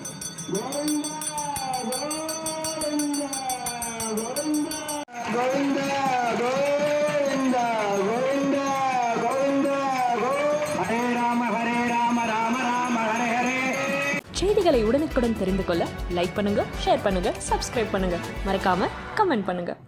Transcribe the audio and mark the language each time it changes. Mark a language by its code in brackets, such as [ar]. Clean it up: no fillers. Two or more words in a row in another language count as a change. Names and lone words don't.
[sa] गोविंदा गोविंदा गोविंदा गोविंदा गोविंदा गोविंदा हरे राम राम राम हरे हरे. [ta] செய்திகளை உடனுக்குடன் தெரிந்து கொள்ள லைக் பண்ணுங்க, ஷேர் பண்ணுங்க, சப்ஸ்கிரைப் பண்ணுங்க, மறக்காம கமெண்ட் பண்ணுங்க.